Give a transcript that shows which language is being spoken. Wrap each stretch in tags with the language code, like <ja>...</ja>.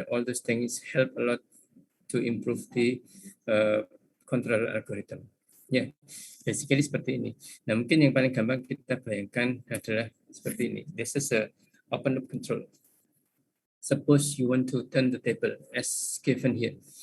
<en>All those things help a lot to improve the control algorithm.</en> <id>Ya, basically seperti ini. Nah, mungkin yang paling gampang kita bayangkan adalah seperti ini.</id> <en>This is a open loop control. Suppose you want to turn the table as given here.</en>